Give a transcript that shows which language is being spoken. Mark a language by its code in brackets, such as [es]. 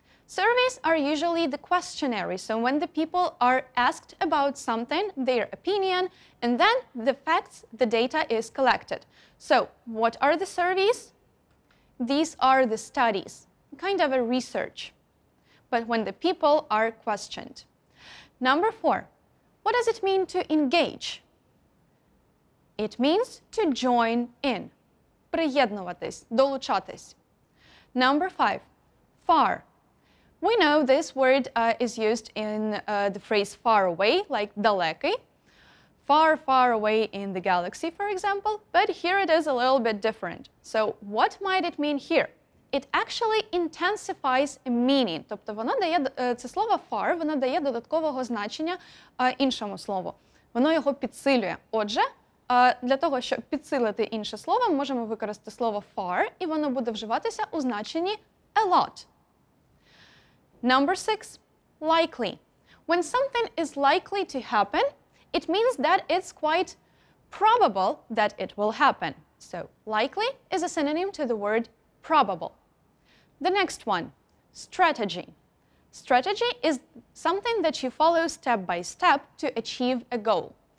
[en] Surveys are usually the questionnaire, so when the people are asked about something, their opinion, and then the facts, the data is collected. So what are the surveys? These are the studies, kind of a research, but when the people are questioned. Number 4, what does it mean to engage? It means to join in. [uk] Приєднуватись, долучатись. [en] Number 5, far. We know this word is used in the phrase far away, like далекий. Far, far away in the galaxy, for example, but here it is a little bit different. So what might it mean here? It actually intensifies meaning. [uk] Тобто воно дає, це слово far, воно дає додаткового значення іншому слову. Воно його підсилює. Отже, для того, щоб підсилити інше слово, ми можемо використати слово far, і воно буде вживатися у значенні [en] a lot. Number 6, likely. When something is likely to happen, it means that it's quite probable that it will happen. So, likely is a synonym to the word probable. The next one, strategy. Strategy is something that you follow step by step to achieve a goal.